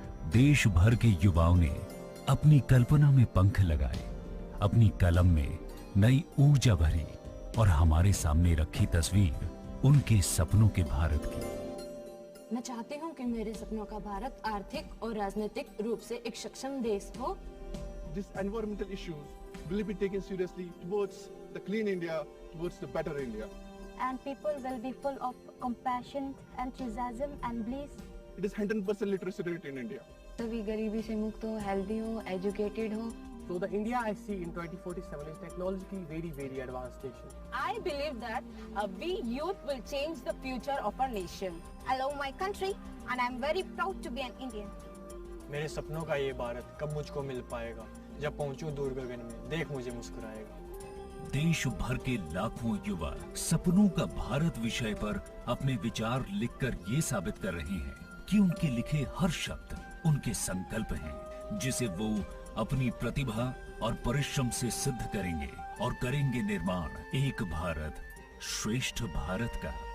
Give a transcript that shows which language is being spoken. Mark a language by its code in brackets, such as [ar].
[hi] देश भर के युवाओं ने अपनी कल्पना में पंख लगाए, अपनी कलम में नई ऊर्जा भरी और हमारे सामने रखी तस्वीर उनके सपनों के भारत की। मैं चाहती हूँ कि मेरे सपनों का भारत आर्थिक और राजनीतिक रूप से एक सक्षम देश हो। [en] These environmental issues will be taken seriously towards the clean India, towards the better India. And people will be full of compassion, enthusiasm and bliss. It is 100% literacy rate in India. [hi] सभी गरीबी से मुक्त हो, healthy हो, educated हो। [en] So the India I see in 2047 is technologically very advanced nation. I believe that we youth will change the future of our nation. I love my country and I am very proud to be an Indian. [hi] मेरे सपनों का ये भारत कब मुझको मिल पाएगा? जब पहुंचूं दूर गगन में, देख मुझे मुस्कुराएगा। देश भर के लाखों युवा सपनों का भारत विषय पर अपने विचार लिखकर ये साबित कर रहे हैं कि उनके लिखे हर शब्द उनके संकल्प हैं, जिसे वो अपनी प्रतिभा और परिश्रम से सिद्ध करेंगे और करेंगे निर्माण एक भारत श्रेष्ठ भारत का।